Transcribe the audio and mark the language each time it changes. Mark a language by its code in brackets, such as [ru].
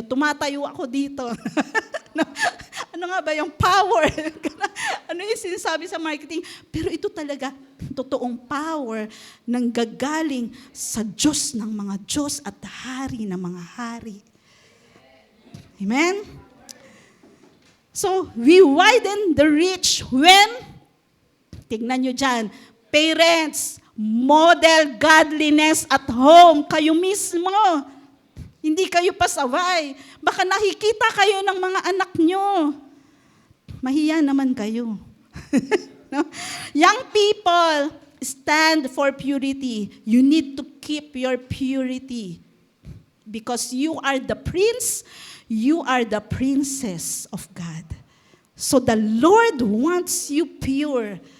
[tl] Tumatayo ako dito. No? Ano nga ba yung power? Ano yung sinasabi sa marketing? Pero ito talaga, totoong power nang gagaling sa Diyos ng mga Diyos at Hari ng mga Hari. Amen? [en] So, we widen the reach when, [tl] tignan nyo dyan, [en] parents, model godliness at home. [tl] Kayo mismo. Hindi kayo pasaway. Baka nakikita kayo ng mga anak nyo. Mahiya naman kayo. No? [en] Young people, stand for purity. You need to keep your purity. Because you are the prince, you are the princess of God. So the Lord wants you pure.